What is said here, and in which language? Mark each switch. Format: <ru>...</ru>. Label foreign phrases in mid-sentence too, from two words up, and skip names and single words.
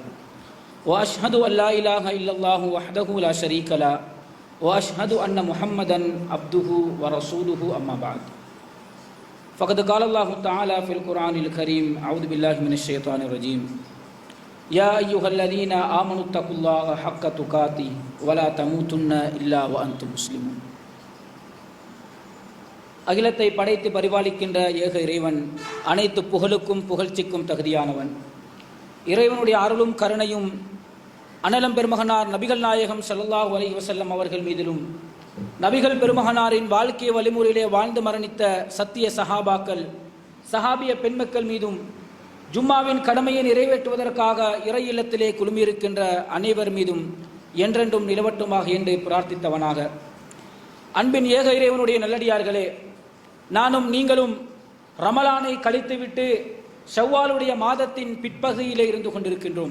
<ar>وأشهد أن لا إله إلا الله وحده لا شريك له وأشهد أن محمدا عبده ورسوله أما بعد. فقد قال الله تعالى في القرآن الكريم: أعوذ بالله من الشيطان الرجيم. يا أيها الذين آمنوا اتقوا الله حق تقاته ولا تموتن إلا وأنتم مسلمون.</ar> <ta>அகிலத்தை படைத்து பரிபாலிக்கின்ற ஏக இறைவன் அனைத்து புகழுக்கும் புகழ்ச்சிக்கும் தகுதியானவன். இறைவனுடைய அருளும் கருணையும் அனலம் பெருமகனார் நபிகள் நாயகம்</ta> <ar>صلى الله عليه وسلم</ar> <ta>அவர்கள் மீதிலும், நபிகள் பெருமகனாரின் வாழ்க்கை வழிமுறையிலே வாழ்ந்து மரணித்த சத்திய சஹாபாக்கள், சஹாபிய பெண்மக்கள் மீதும், ஜும்மாவின் கடமையை நிறைவேற்றுவதற்காக இறை இல்லத்திலே குழுமியிருக்கின்ற அனைவர் மீதும் என்றென்றும் நிலவட்டுமாக என்று பிரார்த்தித்தவனாக, அன்பின் ஏக இறைவனுடைய நல்லடியார்களே, நானும் நீங்களும் ரமலானை கழித்துவிட்டு ஷவ்வாலுடைய மாதத்தின் பிற்பகுதியிலே இருந்து கொண்டிருக்கின்றோம்.</ta>